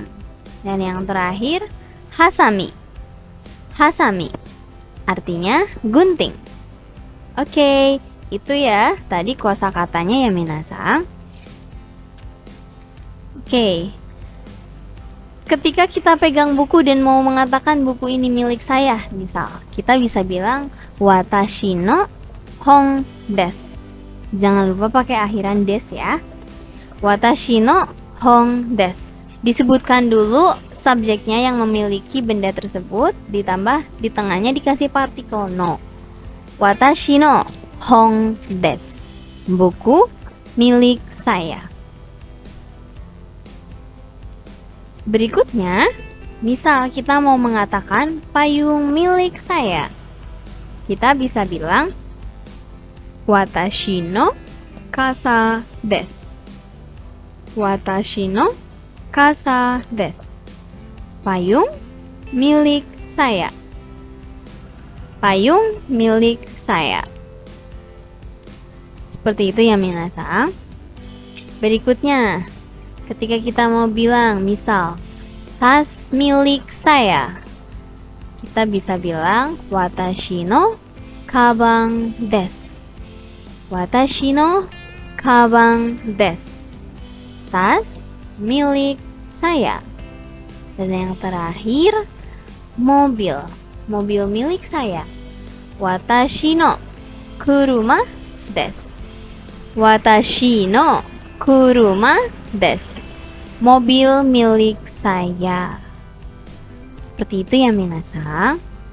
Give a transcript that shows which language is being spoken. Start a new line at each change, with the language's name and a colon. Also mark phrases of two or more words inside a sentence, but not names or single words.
Indonesian: Dan yang terakhir hasami. Hasami artinya gunting. Oke, itu ya tadi kosakatanya ya minasang. Oke. Ketika kita pegang buku dan mau mengatakan buku ini milik saya, misal, kita bisa bilang
Japanese: 私の本です.
Indonesian: Jangan lupa pakai akhiran des ya.
Japanese: 私の本です.
Indonesian: Disebutkan dulu subjeknya yang memiliki benda tersebut, ditambah di tengahnya dikasih partikel no.
Japanese: 私の本です.
Indonesian: Buku milik saya. Berikutnya, misal kita mau mengatakan payung milik saya. Kita bisa bilang
Japanese: 私の傘です. 私の傘です.
Indonesian: Payung milik saya. Payung milik saya. Seperti itu ya minasan. Berikutnya, ketika kita mau bilang misal tas milik saya, kita bisa bilang
Japanese: 私のかばんです. 私のかばんです.
Indonesian: Tas milik saya. Dan yang terakhir, mobil. Mobil milik saya.
Japanese: 私の車です. 私の車です.
Indonesian: Mobil milik saya. Seperti itu ya minasan.